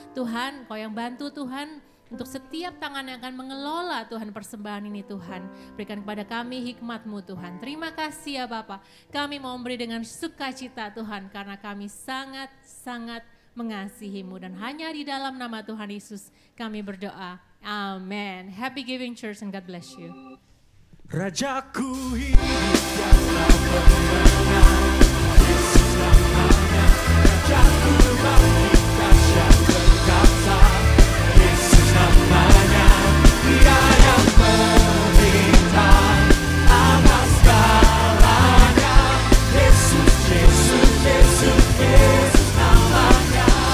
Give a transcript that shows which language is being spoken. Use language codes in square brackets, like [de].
[id] Tuhan, Engkau yang bantu Tuhan untuk setiap tangan yang akan mengelola Tuhan persembahan ini Tuhan. Berikan kepada kami hikmat-Mu Tuhan. Terima kasih ya Bapa. Kami mau memberi dengan sukacita Tuhan, karena kami sangat-sangat mengasihi-Mu, dan hanya di dalam nama Tuhan Yesus kami berdoa. Amin. [en] Happy giving church and God bless you. [id] Rajaku hidup yang kemenangan, Yesus namanya. Rajaku bangkit dahsyat perkasa, Yesus namanya. Dia yang memerintah atas segalanya, Yesus, Yesus, Yesus, Yesus namanya.